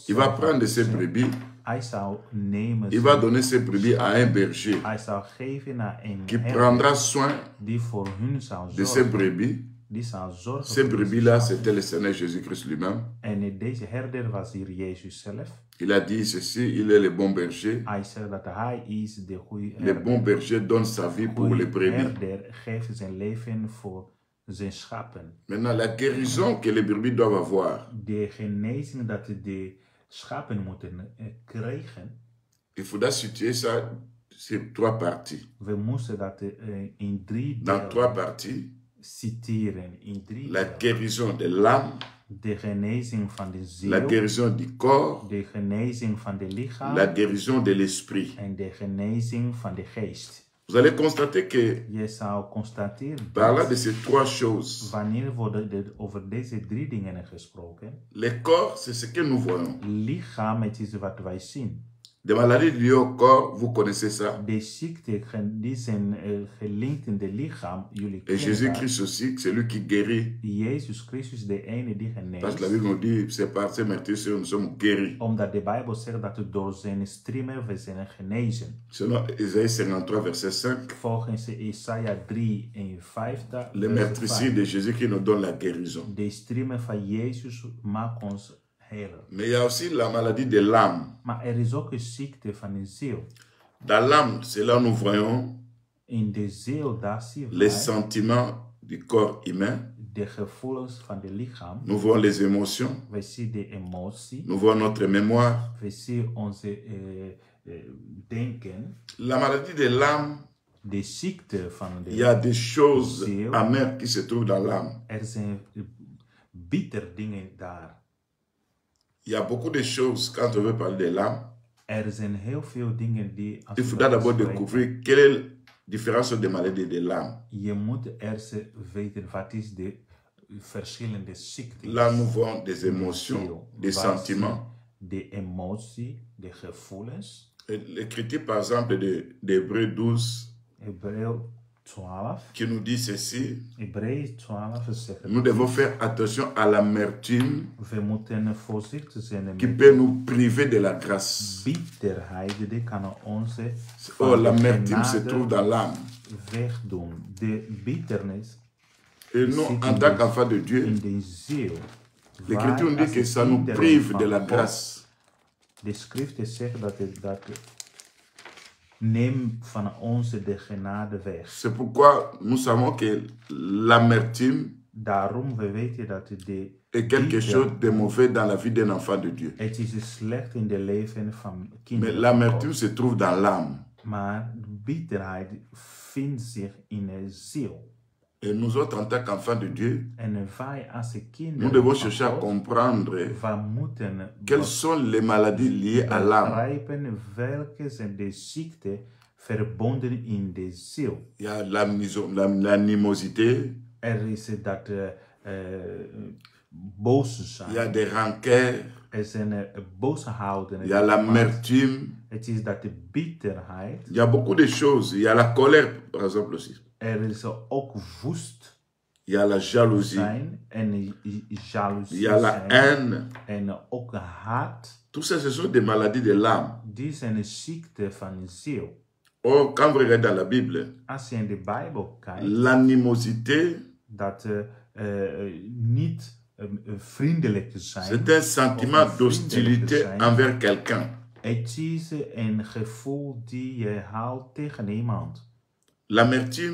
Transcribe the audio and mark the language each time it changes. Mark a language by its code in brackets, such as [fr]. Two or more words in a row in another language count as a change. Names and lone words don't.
[fr] il va [nl] zelf [fr] prendre ces [nl] zegt, [fr] brebis, [nl] hij zou nemen, [fr] il va donner ces brebis à un berger [nl] hij zou geven naar een [fr] qui [nl] herder [fr] prendra soin [nl] die voor hun zou [fr] de ces [nl] zorgen. [fr] brebis. [nl] Die zou zorgen [fr] Ces [nl] voor deze [fr] brebis-là, [nl] schapen. [fr] c'était le Seigneur Jésus-Christ lui-même. [nl] En deze herder was hier Jezus zelf. [fr] Il a dit ceci, il est le bon berger. [nl] Hij zegt dat hij is de goede [fr] Le bon berger donne sa vie pour les [nl] goede [fr] brebis. [nl] herder geeft zijn leven voor zijn schapen. [fr] Maintenant, la guérison que les brebis doivent avoir, [nl] De genezing dat de schapen moeten krijgen, [fr] il faudra situer ça sur 3 parties. [nl] we moesten dat in 3 [fr] Dans 3 [nl] delen [fr] parties, [nl] citeren. In 3 [fr] la [nl] delen. [fr] guérison de l'âme, [nl] De genezing van de [fr] la [nl] ziel, [fr] guérison du corps, [nl] de genezing van de lichaam [fr] la guérison de l'esprit. [nl] en de genezing van de geest. [fr] Vous allez constater que [nl] Je zou constateren [fr] parlant [nl] dat [fr] de ces 3 choses, [nl] wanneer wordt over deze 3 dingen gesproken, [fr] le corps, c'est ce que nous voyons. [nl] lichaam, het is wat wij zien. [fr] Des maladies liées au corps, vous connaissez ça. [nl] De ziekten die zijn gelinkt in de lichaam, jullie [fr] Et [nl] kennen [fr] Jésus-Christ aussi, c'est lui qui guérit. [nl] dat. Jezus Christus de ene die [fr] Parce que la [nl] geneest. [fr] Bible nous dit, c'est par ses meurtrissures nous sommes guéris. [nl] Omdat de Bijbel zegt dat door zijn striemen we zijn genezen. [fr] Selon Isaïe 53, verset 5, [nl] Volgens Jesaja 53, [fr] les meurtrissures de Jésus-Christ nous donnent la guérison. [nl] de striemen van Jezus maken ons heilen. [fr] Mais il y a aussi la maladie de l'âme. [nl] Maar er is ook een ziekte van de ziel. [fr] Dans l'âme, c'est là où nous voyons [nl] In de ziel, daar zien [fr] les [nl] wij [fr] sentiments du corps humain. [nl] de gevoelens van de lichaam. [fr] Nous voyons les émotions. [nl] We zien de emotie. [fr] Nous voyons notre mémoire. [nl] We zien onze denken. [fr] La maladie de l'âme, [nl] De ziekte van [fr] il y a [nl] de... [fr] des choses [nl] Ziel. [fr] amères qui se trouvent dans l'âme. [nl] Er zijn bitter dingen daar. [fr] Il y a beaucoup de choses quand on veut parler de l'âme. [nl] Er zijn heel veel dingen die... als [fr] Il [nl] we [fr] faudra d'abord [nl] spreken, [fr] découvrir quelle est la différence des maladies de l'âme. [nl] Je moet eerst weten wat is de verschillende ziekten. [fr] Là, nous voyons des émotions, des sentiments. [nl] De emotie, de gevoelens. [fr] Et l'écriture, par exemple, d'Hébreux 12, [nl] Hebreeën 12. [fr] qui nous dit ceci, [nl] Hebreeën 12 zegt... [fr] nous devons faire attention à l'amertume [nl] We moeten voorzichtig zijn [fr] qui [nl] met [fr] peut nous priver de la grâce. [nl] bitterheid. Die kan ons [fr] Oh, [nl] van de [fr] l'amertume se [nl] genade [fr] trouve dans l'âme. [nl] wegdoen. De bitternis [fr] Et nous, en tant qu'enfants de Dieu, [nl] in de ziel. [fr] l'écriture nous [nl] Wij [fr] dit que [nl] als [fr] ça nous [nl] kinderen [fr] prive [nl] van [fr] de la [nl] God, [fr] grâce. [nl] De schriften zeggen dat neem van ons de genade weg. [fr] C'est pourquoi nous savons que l'amertume [nl] Daarom we weten dat [fr] est quelque chose de mauvais dans la vie d'un enfant de Dieu. [nl] het is slecht in de leven van [fr] Mais [nl] kinderen. van [fr] l'amertume [nl] God. [fr] se trouve dans l'âme. [nl] Maar bitterheid vindt zich in de ziel. [fr] Et nous autres, en tant qu'enfants de Dieu, [nl] En wij als [fr] nous [nl] kinderen [fr] devons [nl] van [fr] chercher à [nl] God, [fr] comprendre [nl] we moeten [fr] quelles sont les maladies liées à l'âme. [nl] begrijpen welke zijn de ziekten verbonden in de ziel. [fr] Il y a l'animosité, [nl] Er is dat boze zijn. [fr] il y a des rancœurs, [nl] Er zijn boze houdingen. [fr] il y a l'amertume, [nl] Het is dat de bitterheid. [fr] il y a beaucoup de choses. Il y a la colère, par exemple aussi. [nl] Er is ook woest [fr] Il y a la jalousie, [nl] zijn en jaloezie [fr] il y a la [nl] zijn [fr] haine. [nl] en ook haat. [fr] Tout ça, ce sont des maladies de l'âme. [nl] Die zijn een ziekte van de ziel. [fr] Or, quand vous regardez dans la Bible, [nl] Als je in de Bijbel kijkt, [fr] l'animosité, [nl] dat niet vriendelijk te zijn. [fr] c'est un sentiment d'hostilité envers quelqu'un. [nl] Het is een gevoel die je haalt tegen iemand. [fr] L'amertume,